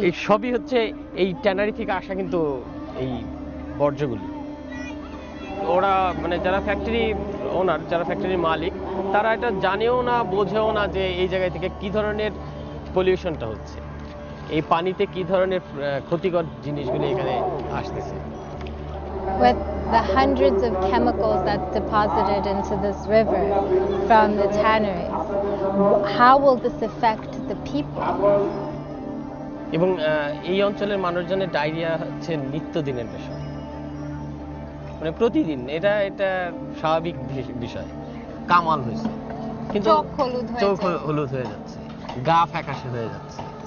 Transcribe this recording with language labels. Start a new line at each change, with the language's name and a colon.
Bangla: এই সবই হচ্ছে এই ট্যানারি থেকে আসা কিন্তু এই বর্জ্যগুলি। ওরা মানে যারা ফ্যাক্টরি ওনার, যারা ফ্যাক্টরির মালিক, তারা এটা জানেও না, বোঝেও না যে এই জায়গা থেকে কি ধরনের পলিউশনটা হচ্ছে, এই পানিতে কি ধরনের ক্ষতিকর জিনিসগুলি এখানে আসতেছে।
English: With the hundreds of chemicals that's deposited into this river from the tanneries, how will this affect the people?
Bangla: এবং এই অঞ্চলের মানুষজনের ডায়রিয়া হচ্ছে নিত্যদিনের বিষয়, মানে প্রতিদিন এটা স্বাভাবিক বিষয়। কামাল হয়েছে, কিন্তু চোখ হলুদ হয়ে যাচ্ছে, গা ফ্যাকাশে হয়ে যাচ্ছে।